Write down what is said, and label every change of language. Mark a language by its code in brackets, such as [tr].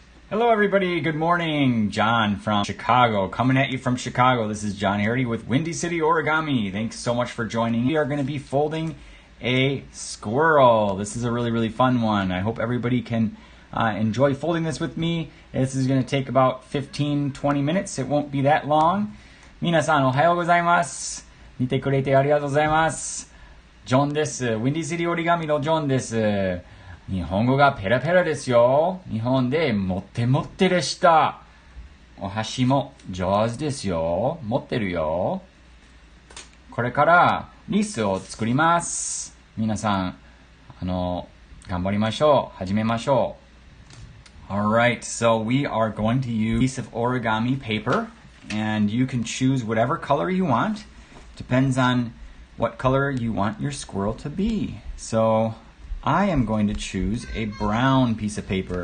[en] Hello everybody, good morning. John from Chicago, coming at you from Chicago. This is John Hardy with Windy City Origami. Thanks so much for joining. We are going to be folding a squirrel. This is a really fun one. I hope everybody can enjoy folding this with me. This is going to take about 15-20 minutes. It won't be that long. [ja] 皆さんおはようございます。見てくれてありがとうございます。ジョンです。ウィンディシティ折り紙のジョンです。日本語がペラペラですよ。日本でもってもってでした。お箸も上手ですよ。持ってるよ。これからリスを作ります。皆さん、頑張りましょう。始めましょう。 [en] Alright, so we are going to use a piece of origami paper, and you can choose whatever color you want. Depends on what color you want your squirrel to be. So I am going to choose a brown piece of paper.